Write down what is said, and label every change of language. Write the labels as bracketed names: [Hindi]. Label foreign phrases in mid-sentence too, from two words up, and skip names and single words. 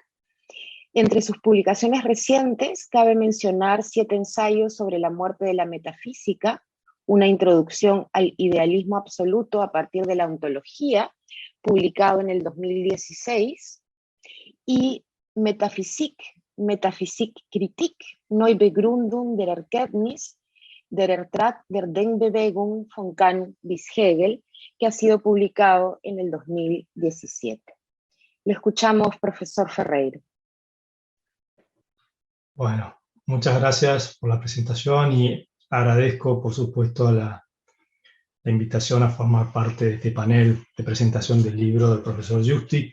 [Spanish] Entre sus publicaciones recientes cabe mencionar 7 ensayos sobre la muerte de la metafísica, una introducción al idealismo absoluto a partir de la ontología, publicado en el 2016, y Metaphysikkritik, Neubegründung der Erkenntnis, der Ertrag der Denkbewegung von Kant bis Hegel, que ha sido publicado en el 2017. Lo escuchamos, profesor Ferreiro. Bueno, muchas gracias por la presentación y agradezco, por supuesto, la invitación a formar parte de este panel de presentación del libro del profesor Giusti.